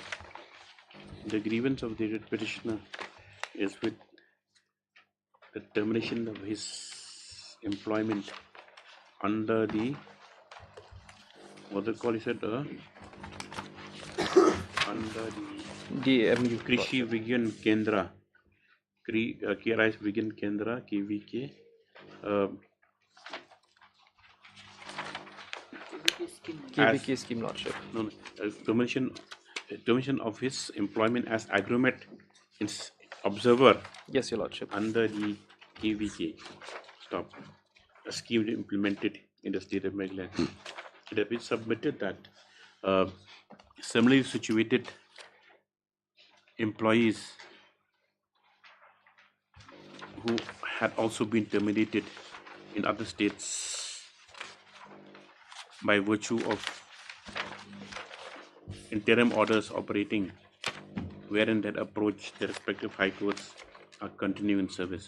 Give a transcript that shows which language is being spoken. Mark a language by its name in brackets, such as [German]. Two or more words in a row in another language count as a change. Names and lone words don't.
[English] The grievance of the petitioner is with the termination of his employment under the what they call, he said, under the DMU. Krishi Vigyan Kendra, KRIS Vigyan Kendra, KVK. KVK scheme, Lordship. No, termination of his employment as Agromet observer. Yes, Your Lordship. Under the KVK. Stop. A scheme implemented in the state of Meghalaya. It has been submitted that similarly situated employees who had also been terminated in other states by virtue of interim orders operating wherein that approach the respective high courts are continuing service.